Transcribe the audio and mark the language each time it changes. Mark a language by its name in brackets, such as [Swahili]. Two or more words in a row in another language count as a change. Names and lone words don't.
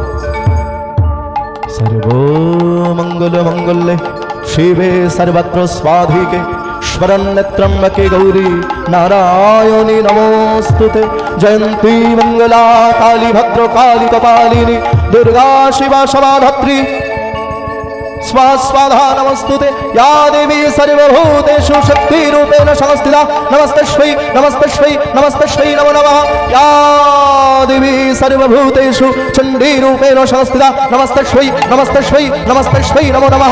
[Sanskrit] সর্ব মঙ্গল মঙ্গলে শিবে সর্বত্র স্বাধিকে শরণ্যত্রম্বকে গৌরী নারায়ণী নমস্তুতে। জয়ন্তী মঙ্গলা কালী ভদ্র কালী কপালিনী দুর্গা শিবা সমাধাত্রী स्वाधा नमस्तुते। या देवी सर्वभूतेषु शक्तिरूपेण संस्थिता नमस्तस्मै नमस्तस्मै नमस्तस्मै नमो नमः। या देवी सर्वभूतेषु चण्डीरूपेण संस्थिता नमस्तस्मै नमस्तस्मै नमस्तस्मै नमो नमः।